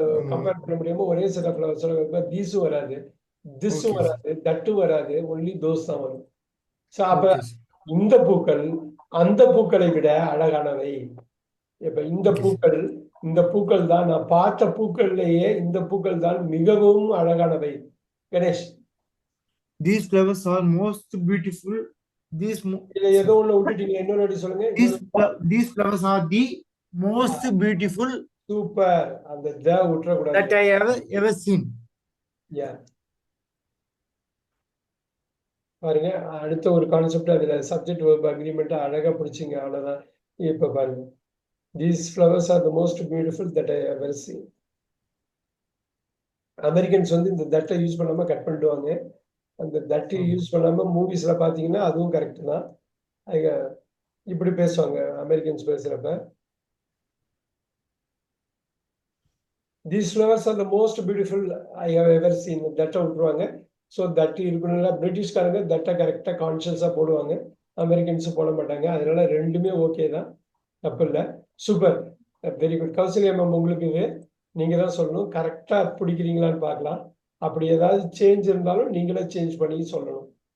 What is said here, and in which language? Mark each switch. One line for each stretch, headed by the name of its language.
Tamil: Compare பண்ண முடியாம ஒரே செட் ஆஃப் ஃப்ளவர்ஸ் தீஸும் வராது, திஸ்ஸும்
English: Okay, sir.
Tamil: வராது, தட்டும் வராது, ஒன்லி தோஸ் தான் வரும். ஸோ அப்ப
English: Okay, sir.
Tamil: இந்த பூக்கள் அந்த பூக்களை விட அழகானவை. இப்ப
English: Okay, sir.
Tamil: இந்த பூக்கள் தான் நான் பார்த்த பூக்கள்லயே இந்த பூக்கள் தான் மிகவும் அழகானவை. Ganesh,
English: These flowers are most beautiful.
Tamil: இதுல ஏதோ ஒண்ணு விட்டுட்டீங்க, இன்னொரு வாட்டி சொல்லுங்க.
English: These flowers are the most beautiful
Tamil: super, அந்த விட்டுறக்கூடாது.
English: that I ever seen. Yeah.
Tamil: பாருங்க, அடுத்த ஒரு கான்செப்ட் அதுல சப்ஜெக்ட் வெர்ப் அக்ரிமெண்ட் அழகா பிடிச்சிங்க, அவ்வளவுதான். இப்ப பாருங்க,
English: these flowers are the most beautiful that I ever seen.
Tamil: Americans வந்து இந்த தட்டை யூஸ் பண்ணாம கட் பண்ணிடுவாங்க. அந்த தட்டு யூஸ் பண்ணாம மூவிஸ்ல பாத்தீங்கன்னா அதுவும் கரெக்ட் தான். இப்படி பேசுவாங்க அமெரிக்கன்ஸ் பேசுறப்ப.
English: These flowers are the most beautiful I have ever seen.
Tamil: தட்டை விட்டுருவாங்க. ஸோ தட்டு இருக்கணும்ல. பிரிட்டிஷ்காரங்க தட்டை கரெக்டா கான்சியஸா போடுவாங்க, அமெரிக்கன்ஸ் போட மாட்டாங்க. அதனால ரெண்டுமே ஓகே தான், தப்பு இல்லை. Super, very good. Kausalya ma'am, உங்களுக்கு இது நீங்க தான் சொல்லணும். கரெக்டா பிடிக்கிறீங்களான்னு பார்க்கலாம். அப்படி ஏதாவது சேஞ்ச் இருந்தாலும் நீங்களே சேஞ்ச் பண்ணி சொல்லணும்.